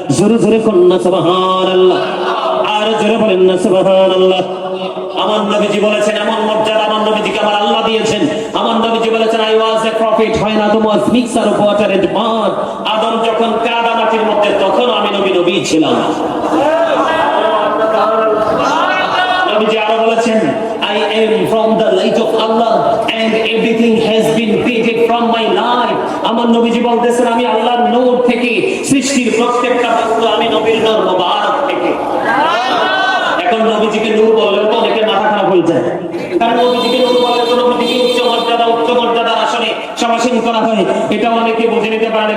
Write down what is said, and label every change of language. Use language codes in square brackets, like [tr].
[bn] জোরে জোরে কন্যা সুবহানাল্লাহ, আর জোরে বলেন না সুবহানাল্লাহ। আমার নবীজি বলেছেন এমন মর্যাদা আমার নবীজিকে আমার আল্লাহ দিয়েছেন। আমার নবীজি বলেছেন [en] I was a prophet, হয় না Adam was mixture of water and mud, [bn] আদম যখন কাদা মাটির মধ্যে তখন আমি নবী ছিলাম। নবীজি আরো বলেছেন [en] I am from the light of Allah and everything has been created from my light. [bn] আমার নবীজি বলতেছেন আমি আল্লাহর নূর থেকে সৃষ্টির প্রত্যেকটা বস্তু আমি নবীর নূর মুবারক থেকে। এখন নবীজিকে নূর বললে তো অনেকের মাথা খারাপ হয়ে যায়, কারণ নবীজিকে নূর বললে তো নবীজিকে উচ্চ মর্যাদার আসনে সমাসীন করা হয়, এটা অনেকে বুঝে নিতে পারে না।